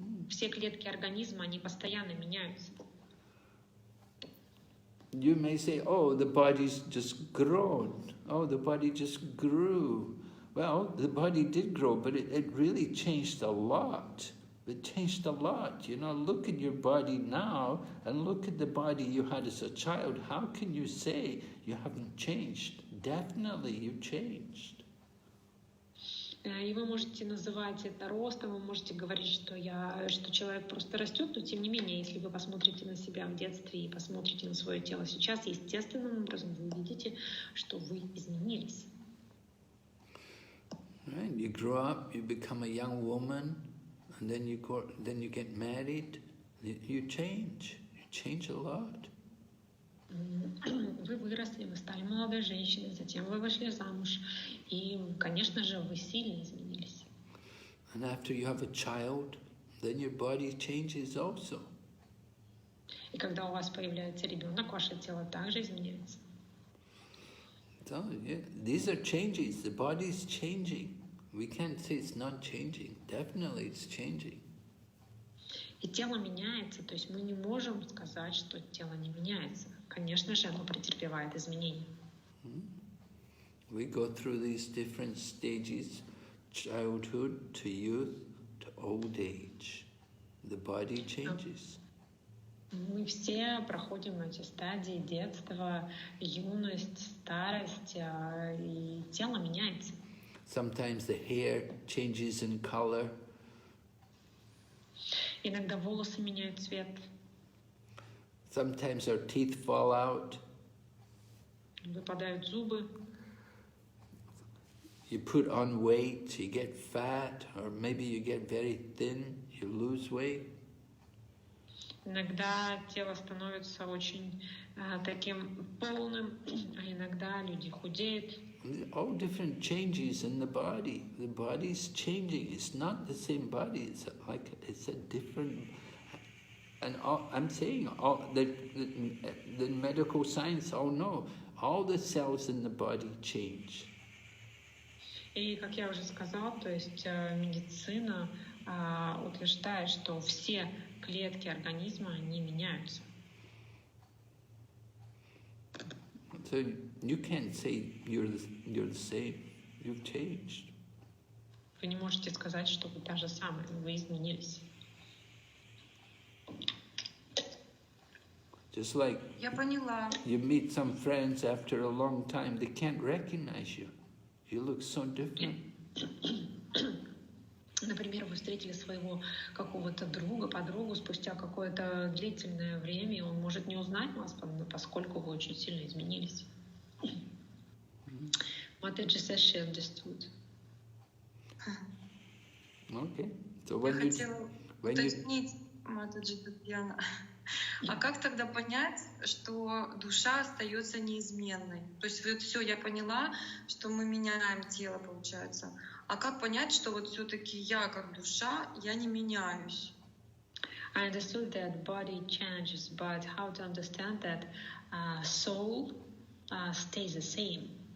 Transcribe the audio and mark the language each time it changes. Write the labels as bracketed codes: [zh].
[ru] Все клетки организма, они постоянно меняются. [en] You may say, oh, the body's just grown. Oh, the body just grew. Well, the body did grow, but it really changed a lot. It changed a lot. You know, look at your body now and look at the body you had as a child. How can you say you haven't changed? Definitely you changed. [ru] И вы можете называть это ростом, вы можете говорить, что человек просто растет, но тем не менее, если вы посмотрите на себя в детстве и посмотрите на свое тело сейчас, естественным образом вы увидите, что вы изменились. [en] Right? You grow up, you become a young woman, and then you get married. You change a lot. [ru] Вы выросли, вы стали молодой женщиной, затем вы вышли замуж, и, конечно же, вы сильно изменились. [en] And after you have a child, then your body changes also. [ru] И когда у вас появляется ребенок, ваше тело также изменяется. [en] So, yeah, these are changes. The body is changing. We can't say it's not changing. Definitely it's changing. [ru] И тело меняется, то есть мы не можем сказать, что тело не меняется. Конечно же, оно претерпевает изменения. [en] We go through these different stages, childhood to youth to old age. The body changes. [ru] Мы все проходим эти стадии: детство, юность, старость, и тело меняется. [en] Sometimes the hair changes in color. [ru] Иногда волосы меняют цвет. [en] Sometimes our teeth fall out. [ru] Выпадают зубы. [en] You put on weight, you get fat, or maybe you get very thin, you lose weight. [ru] Иногда тело становится очень таким полным, а иногда люди худеют. [en] All different changes in the body. The body's changing. It's not the same body. It's a different. And I'm saying the medical science all know all the cells in the body change. [ru] И, как я уже сказала, то есть медицина утверждает, что все клетки организма, они меняются. [en] So you can't say you're the same. You've changed. [ru] Вы не можете сказать, что вы та же самая, вы изменились. [en] Just like [ru] Я поняла. [en] you meet some friends after a long time, they can't recognize you. You look so different. [ru] Например, вы встретили своего какого-то друга, подругу спустя какое-то длительное время, и он может не узнать вас, поскольку вы очень сильно изменились. [en] Матаджи says she understood. Okay. So when [ru] хотела [en] you [ru] уточнить, Матаджи Татьяна, а как тогда понять, что душа остается неизменной? То есть вот все, я поняла, что мы меняем тело, получается. А как понять, что вот все-таки я как душа, я не меняюсь? [en] I understood that body changes, but how to understand that soul stays the same?